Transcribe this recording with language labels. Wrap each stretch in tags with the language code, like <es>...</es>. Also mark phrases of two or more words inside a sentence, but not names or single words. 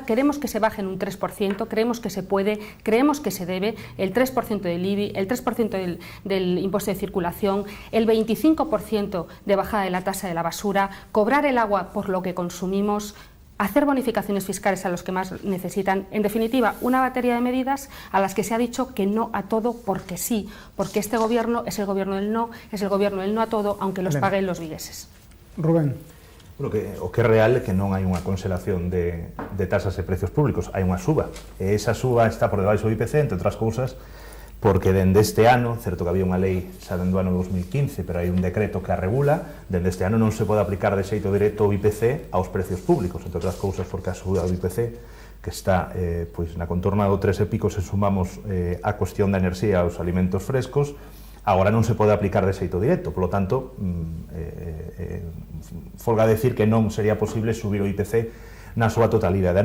<es>Queremos que se bajen un 3%, creemos que se puede, creemos que se debe, el 3% del IBI, el 3% del impuesto de circulación, el 25% de bajada de la tasa de la basura, cobrar el agua por lo que consumimos, hacer bonificaciones fiscales a los que más necesitan. En definitiva, una batería de medidas a las que se ha dicho que no a todo porque sí, porque este Gobierno es el Gobierno del no, es el Gobierno del no a todo, aunque los paguen los vigueses. Rubén.</es> <gl>Bueno, que é real é que non hai unha conselación de tasas e precios públicos, hai unha suba. E esa suba está por debaixo do IPC, entre outras cousas, porque dende este ano, certo que había unha lei xa dende o ano 2015, pero hai un decreto que a regula, dende este ano non se pode aplicar de xeito directo o IPC aos precios públicos, entre outras cousas porque a suba do IPC, que está pois na contorna do 3 e pico, se sumamos a cuestión da enerxía aos alimentos frescos, agora non se pode aplicar de xeito directo, polo tanto, folga decir que non sería posible subir o IPC na súa totalidade.</gl>